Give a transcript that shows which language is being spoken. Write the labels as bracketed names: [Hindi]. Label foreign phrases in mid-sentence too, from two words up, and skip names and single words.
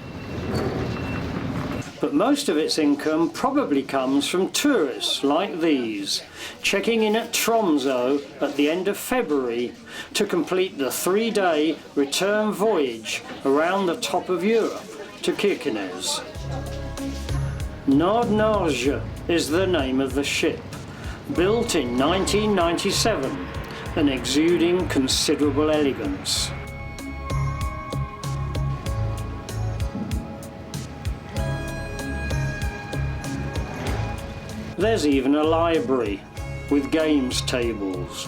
[English] But most of its income probably comes from tourists like these, checking in at Tromso at the end of February to complete the 3-day return voyage around the top of Europe to Kirkenes. Nord-Norge is the name of the ship, built in 1997 and exuding considerable elegance. There's even a library with games tables.